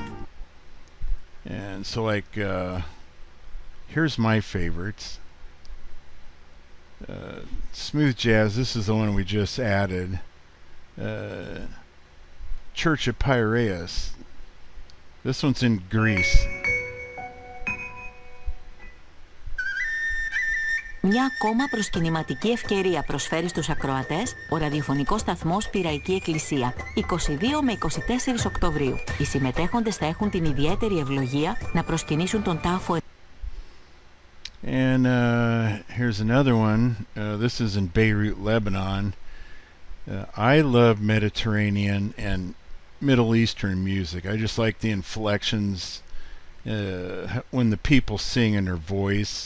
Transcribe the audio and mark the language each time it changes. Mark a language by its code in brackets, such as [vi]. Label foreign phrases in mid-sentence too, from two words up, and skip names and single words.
[en] And so here's my favorites. Smooth jazz, this is the one we just added. Church of Piraeus. This one's in Greece. [el] Μια ακόμα προσκυνηματική ευκαιρία προσφέρει στους ακροατές ο ραδιοφωνικός σταθμός Πειραϊκή Εκκλησία, 22 με 24 Οκτωβρίου. Οι συμμετέχοντες θα έχουν την ιδιαίτερη ευλογία να προσκυνήσουν τον τάφο. [en] And here's another one. This is in Beirut, Lebanon. I love Mediterranean and Middle Eastern music. I just like the inflections when the people sing in their voice.